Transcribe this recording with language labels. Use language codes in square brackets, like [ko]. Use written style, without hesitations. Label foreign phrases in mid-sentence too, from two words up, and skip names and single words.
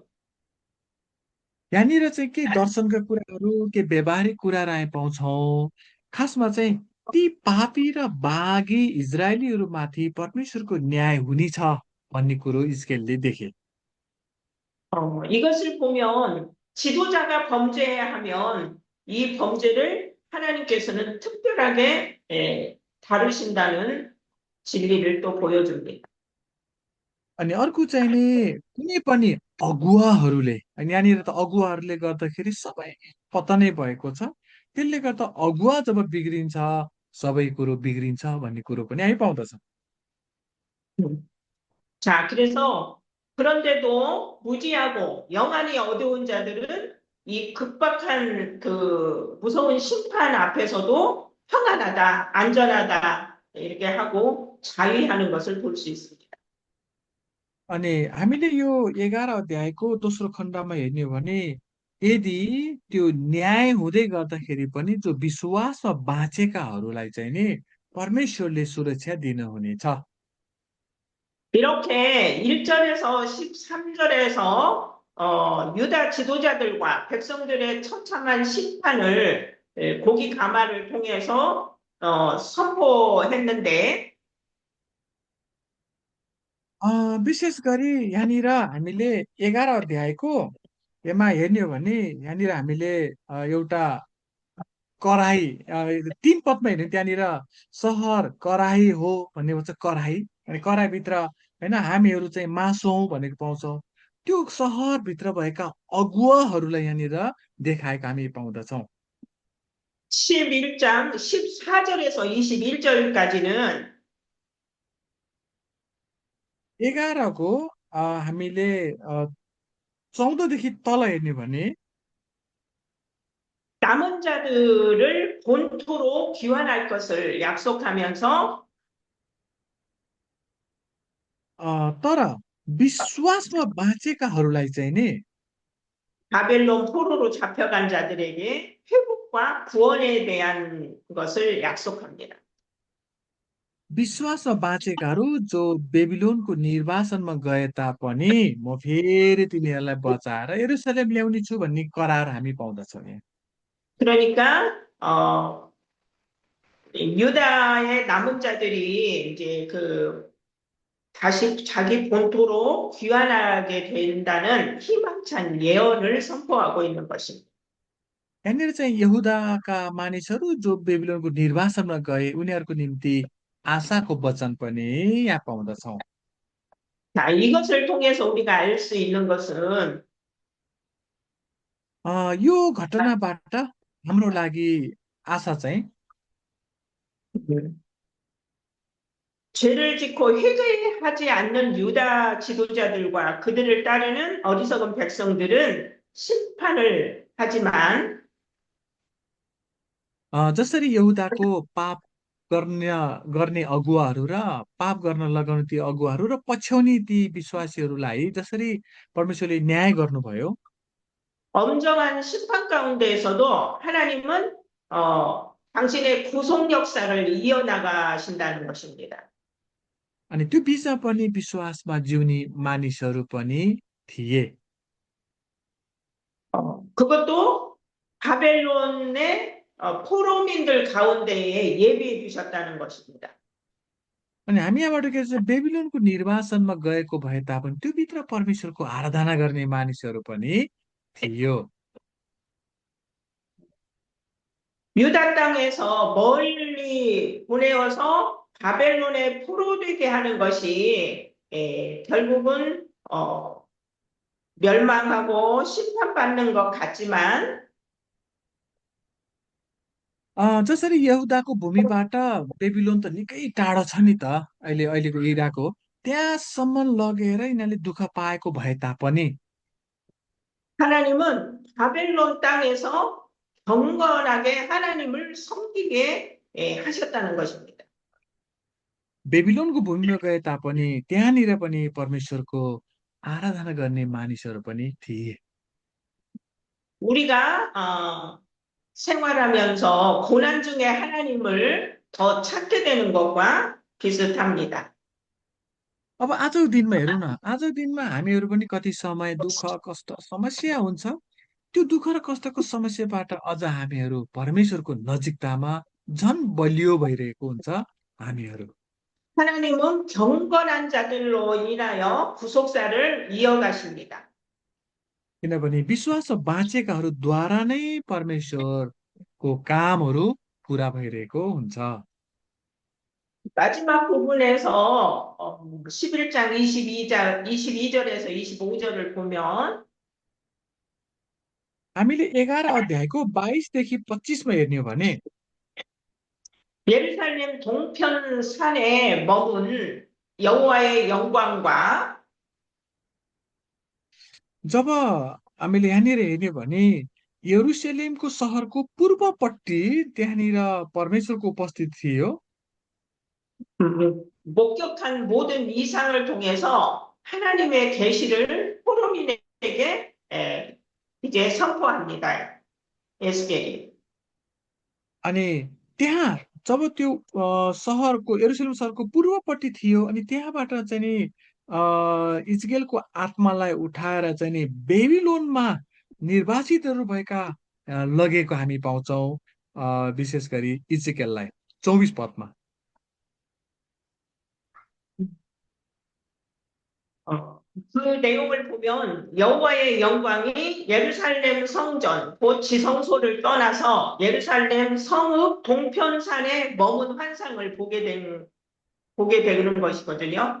[ne] यहाँनिर चाहिँ के दर्शनका कुराहरू के व्यवहारिक कुराहरू हामी पाउँछौँ खासमा चाहिँ ती पापी र बागी इजरायलीहरूमाथि परमेश्वरको न्याय हुनेछ भन्ने कुरो इजकेलले देखे [ko] 이것을 보면 지도자가 범죄하면 이 범죄를 하나님께서는 특별하게 다루신다는 진리를 또 보여줍니다. [ne] अनि अर्को चाहिँ नि कुनै पनि अगुवाहरूले अनि यहाँनिर त अगुवाहरूले गर्दाखेरि सबै पतनै भएको छ त्यसले गर्दा अगुवा जब बिग्रिन्छ सबै कुरो बिग्रिन्छ भन्ने कुरो पनि हामी पाउँदछ [ko] 자, 그래서 그런데도 무지하고 영안이 어두운 자들은 이 급박한 그 무서운 심판 앞에서도 평안하다, 안전하다 이렇게 하고 자위하는 것을 볼 수 있습니다. [ne] अनि हामीले यो 11 अध्यायको दोस्रो खण्डमा हेर्ने हो भने यदि त्यो न्याय हुँदै गर्दाखेरि पनि जो विश्वासमा बाँचेकाहरूलाई चाहिँ नि परमेश्वरले सुरक्षा दिनुहुनेछ [ko] 이렇게 1절에서 13절에서 유다 지도자들과 백성들의 처참한 심판을 고기 가마를 통해서 선포했는데 [ne] विशेष गरी यहाँनिर हामीले 11 अध्यायको यसमा हेर्ने हो भने यहाँनिर हामीले एउटा कराई 3 पदमा हेर्ने त्यहाँनिर सहर कराही हो भन्ने भन्छ कराही अनि कराईभित्र होइन हामीहरू चाहिँ मासौँ भनेको पाउँछौँ त्यो सहरभित्र भएका अगुवाहरूलाई यहाँनिर देखाएको हामी पाउँदछौँ [ko] 11장 14절에서 21절까지는 [ne] 11को हामीले 14देखि तल हेर्ने भने [ko] 남은 자들을 본토로 귀환할 것을 약속하면서 [ne] तर विश्वासमा बाँचेकाहरूलाई चाहिँ नि [ko] 바벨론 포로로 잡혀간 자들에게 회복과 구원에 대한 것을 약속합니다. [ne] विश्वासमा बाँचेकाहरू जो बेबिलोनको निर्वासनमा गए तापनि म फेरि तिनीहरूलाई बचाएर यरुशलेम ल्याउने छु भन्ने करार हामी पाउँदछौँ यहाँ। [ko] 그러니까 유다의 남은 자들이 이제 그 다시 자기 본토로 귀환하게 된다는 희망찬 예언을 선포하고 있는 것입니다. [ne] यहाँनिर चाहिँ यहुदाका मानिसहरू जो बेबिलोनको निर्वासनमा गए उनीहरूको निम्ति आशाको वचन पनि यहाँ पाउँदछौँ। [ko] 자, 이것을 통해서 우리가 알 수 있는 것은 [ne] यो घटनाबाट हाम्रो लागि आशा चाहिँ [ko] 죄를 짓고 회개하지 않는 유다 지도자들과 그들을 따르는 어리석은 백성들은 심판을 하지만 [ne] जसरी यहुदाको पाप गर्ने गर्ने अगुवाहरू र पाप गर्न लगाउने ती अगुवाहरू र पछ्याउने ती विश्वासीहरूलाई जसरी परमेश्वरले न्याय गर्नुभयो [ko] 엄정한 심판 가운데에서도 하나님은 당신의 구속 역사를 이어나가신다는 것입니다. [ne] अनि त्यो बिचमा पनि विश्वासमा जिउने मानिसहरू पनि थिए। [ko] 그것도 바벨론의 포로민들 가운데에 예비해 주셨다는 것입니다. [ne] अनि हामी यहाँबाट के छ बेबिलोनको निर्वासनमा गएको भए तापनि त्यो भित्र परमेश्वरको आराधना गर्ने मानिसहरू पनि थियो। [ko] 유다 땅에서 멀리 보내어서 바벨론에 포로되게 하는 것이 결국은 멸망하고 심판받는 것 같지만 [ne] जसरी यहुदाको भूमिबाट बेबिलोन त निकै टाढो छ नि त अहिलेको इराक हो त्यहाँसम्म लगेर यिनीहरूले दुःख पाएको भए तापनि [ko] 하나님은 바벨론 땅에서 경건하게 하나님을 섬기게 하셨다는 것입니다. [ne] बेबिलोनको भूमिमा गए तापनि त्यहाँनिर पनि परमेश्वरको आराधना गर्ने मानिसहरू पनि थिए। [ko] 우리가 생활하면서 고난 중에 하나님을 더 찾게 되는 것과 비슷합니다. [ne] अब आजको दिनमा हेरौँ न आजको दिनमा हामीहरू पनि कति समय दुःख कष्ट समस्या हुन्छ त्यो दुःख र कष्टको समस्याबाट अझ हामीहरू परमेश्वरको नजिकतामा झन् बलियो भइरहेको हुन्छ हामीहरू। [ko] 하나님은 경건한 자들로 인하여 구속사를 이어가십니다. [ne] किनभने विश्वासमा बाँचेकाहरूद्वारा नै परमेश्वरको कामहरू पुरा भइरहेको हुन्छ। [ko] 마지막 부분에서 11장 22절에서 25절을 보면 [ne] हामीले 11 अध्यायको 22 देखि 25मा हेर्ने हो भने [ko] 예루살렘 동편 산에 머문 여호와의 영광과 [ne] जब हामीले यहाँनिर हेर्ने हो भने यरुशलेमको सहरको पूर्वपट्टि त्यहाँनिर परमेश्वरको उपस्थिति थियो। [ko] 목격한 모든 이상을 통해서 하나님의 계시를 포로민에게 이제 선포합니다. 에스겔이. [ne] अनि त्यहाँ जब त्यो सहरको यरुशलेम सहरको पूर्वपट्टि थियो अनि त्यहाँबाट चाहिँ नि इजरायलको आत्मालाई उठाएर चाहिँ नि बेबिलोनमा निर्वासितहरू भएका लगेको हामी पाउँछौँ विशेष गरी इजरायललाई 24 पदमा। [ko] 그 내용을 보면 여호와의 영광이 예루살렘 성전, 곧 지성소를 떠나서 예루살렘 성읍 동편산에 머문 환상을 보게 되는 것이거든요.